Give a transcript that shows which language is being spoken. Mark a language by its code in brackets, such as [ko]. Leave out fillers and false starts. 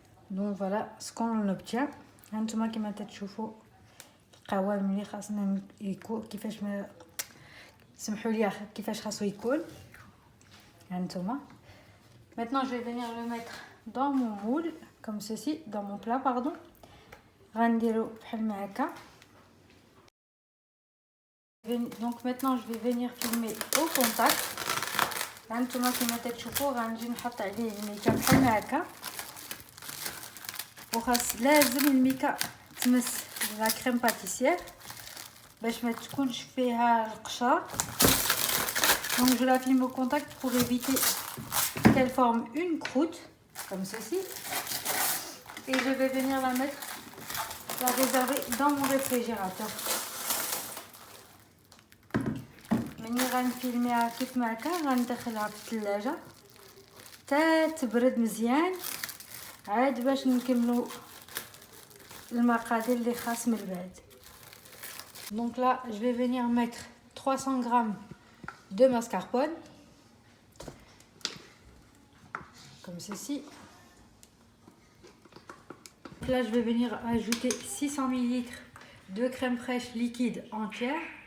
[fr] Donc voilà ce qu'on obtient. [ar] هانتوما كما تشوفوا القوام اللي خاصنا يكون كيفاش ما سمحوا لي كيفاش خاصو يكون. هانتوما. [fr] Maintenant je vais venir le mettre dans mon moule comme ceci, dans mon plat pardon. [ar] غنديرو بحال هكا. [fr] Donc maintenant je vais venir filmer au contact. [ar] هانتوما كما تشوفوا غنجي نحط عليه الميكا بحال هكا. وخاص لازم الميكا تمس لا كريم باتيسيير باش ما تكونش فيها القشره. [fr] Donc je la filme au contact pour éviter qu'elle forme une croûte comme ceci. Et je vais venir la réserver dans mon réfrigérateur. [ar] ملي غنفيلميها كيف ما كان غندخلها في الثلاجه حتى تبرد مزيان عاد باش نكملوا المقادير اللي خاص من بعد. [fr] Donc là, je vais venir mettre 300 g de mascarpone, comme ceci. Là, je vais venir ajouter 600 ml de crème fraîche liquide entière.